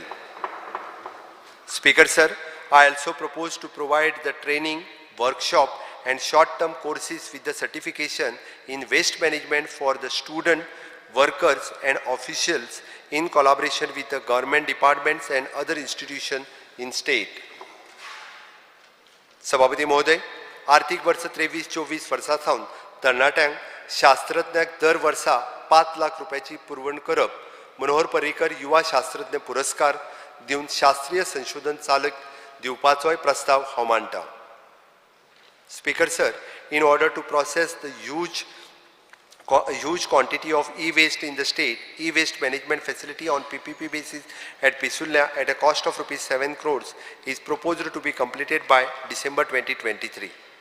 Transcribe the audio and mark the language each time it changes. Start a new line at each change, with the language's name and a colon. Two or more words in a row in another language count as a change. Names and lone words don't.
English: Speaker, sir, I also propose to provide the training, workshop and short-term courses with the certification in waste management for the student, workers and officials in collaboration with the government departments and other institutions in state.
Konkani: सभापती महोदय, आर्थिक वर्ष 23-24 वर्सांत तरणाट्यांक शास्त्रज्ञाक दर वर्सा 5 लाख रुपयाची पुरवण करप, मनोहर पर्रीकर युवा शास्त्रज्ञ पुरस्कार दिवन शास्त्रीय संशोधन चालक दिवपाचोय प्रस्ताव हांव मांडटा.
English: Speaker, sir, in order to process the huge quantity of e-waste in the state, e-waste management facility on PPP basis at Pisulya at a cost of rupees 7 crores is proposed to be completed by December 2023.